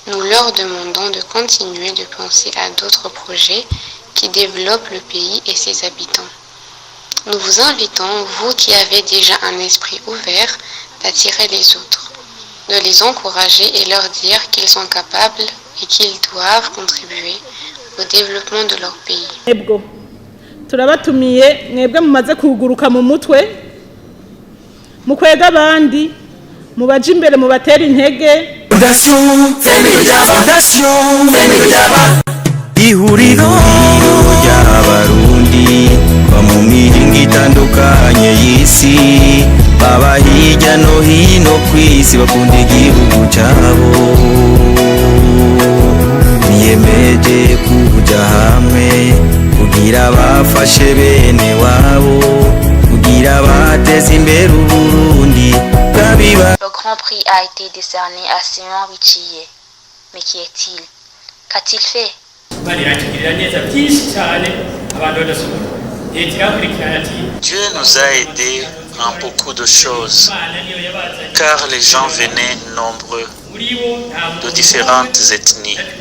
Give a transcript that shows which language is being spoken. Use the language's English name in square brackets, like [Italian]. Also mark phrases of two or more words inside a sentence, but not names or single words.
[French] Nous leur demandons de continuer de penser à d'autres projets qui développent le pays et ses habitants. Nous vous invitons, vous qui avez déjà un esprit ouvert, d'attirer les autres, de les encourager et leur dire qu'ils sont capables et qu'ils doivent contribuer au développement de leur pays. [Rundi] Ebgo turabatumiye mwebwe mumaze kuguruka mu mutwe mukwega abandi mubaje imbere mubatera intege. Fondation Family Jaba ihuriro ry'abarundi ba mu mihingo itandukanye y'isi baba hirya no hino ku isi bakunda igihugu cyabo biyemeje kuja hamwe kugira bafashe bene wabo kugira bateze imbere Uburundi bwabiba. [French] Le Grand Prix a été décerné à Simon Richier. Mais qui est-il? Qu'a-t-il fait? Dieu nous a aidés en beaucoup de choses, car les gens venaient nombreux de différentes ethnies.